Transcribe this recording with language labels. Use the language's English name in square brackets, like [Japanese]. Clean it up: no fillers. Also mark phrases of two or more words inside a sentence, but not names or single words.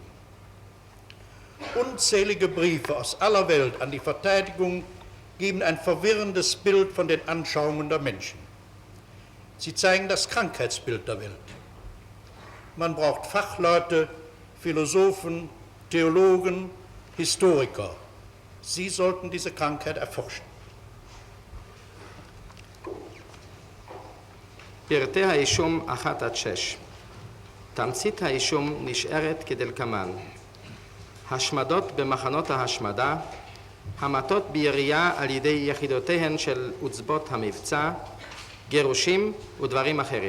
[German] Unzählige Briefe aus aller Welt an die Verteidigung geben ein verwirrendes Bild von den Anschauungen der Menschen. Sie zeigen das Krankheitsbild der Welt. Man braucht Fachleute, Philosophen, Theologen, Historiker. Sie sollten diese Krankheit erforschen. [Hebrew] פרטי האישום 1-6. תמצית האישום נשארת כדלקמן: השמדות במחנות ההשמדה, המתות בירייה על ידי יחידותיהן של עוצבות המבצע, גירושים ודברים אחרים.